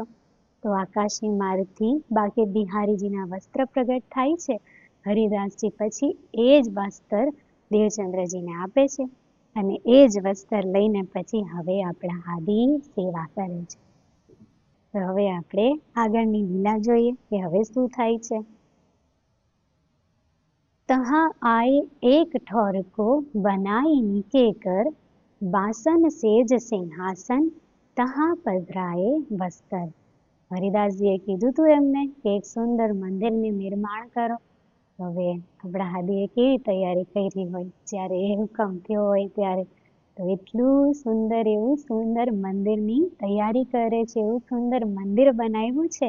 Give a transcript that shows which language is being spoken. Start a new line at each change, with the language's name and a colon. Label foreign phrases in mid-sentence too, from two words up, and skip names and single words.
Gujarati: તો આકાશી માર્ગથી બાકે બિહારીજીના વસ્ત્ર પ્રગટ થાય છે. હરિદાસજી પછી એ જ વસ્ત્ર દેવચંદ્રજીને આપે છે અને એ જ વસ્ત્ર લઈને પછી હવે આપણા હાદી સેવા કરે છે. તો હવે આપણે આગળની લીલા જોઈએ કે હવે શું થાય છે.
Braj: तहाँ आए एक ठौर को बनाई निके कर, बासन सेज सिंहासन तहाँ पधराए वस्त्र.
Gujarati: હરિદાસજીએ કીધું તું એમને કે એક સુંદર મંદિરનું નિર્માણ કરો. હવે આપણા હાદીએ કેવી તૈયારી કરી હોય, જ્યારે એ હુકમ થયો હોય ત્યારે તો એટલું સુંદર એવું સુંદર મંદિરની તૈયારી કરે છે, એવું સુંદર મંદિર બનાવ્યું છે.